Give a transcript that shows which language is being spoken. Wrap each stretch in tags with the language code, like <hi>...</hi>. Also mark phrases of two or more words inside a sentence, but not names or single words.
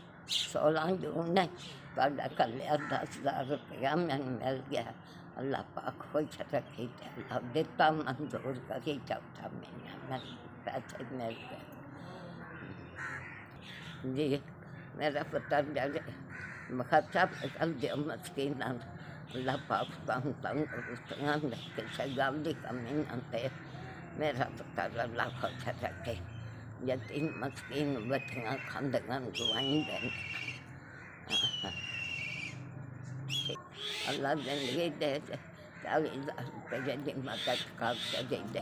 <pa>16 जून ने ਤੁਹਾਡਾ ਘੱਲਿਆ 10,000 ਰੁਪਇਆ ਮੈਨੂੰ ਮਿਲ ਗਿਆ। ਅੱਲਾ ਪਾਕ ਖੁਸ਼ ਰੱਖੇ ਤੇ ਅੱਲਾ ਦਿੱਤਾ ਮਨਜ਼ੂਰ ਕਰੀ ਚੌਥਾ ਮਹੀਨਾ ਮੈਨੂੰ ਪੈਸੇ ਮਿਲ ਗਏ ਜੀ। ਮੇਰਾ ਪੁੱਤਰ ਜਬ ਖਰਚਾ ਕਰ ਦਿਆ ਮਸਕੀਨ ਅੱਲਾ ਪਾਕ ਤੰਦਰੁਸਤੀਆਂ ਦੇ ਕਿਸੀ ਗੱਲ ਕੀ ਕਮੀ ਨਾ ਦੇ। ਮੇਰਾ ਪੁੱਤਰ ਅੱਲਾ ਖੁਸ਼ ਰੱਖੇ। ਯਤੀਮ ਮਸਕੀਨ ਬੱਚੀਆਂ ਖਾਂਦੀਆਂ ਦਵਾਈ ਦੇਂ ਅੱਲਾ ਜ਼ਿੰਦਗੀ ਦੇ 40,000 ਰੁਪਏ ਕੀ ਮਦਦ ਕਰ ਦੇ।</pa>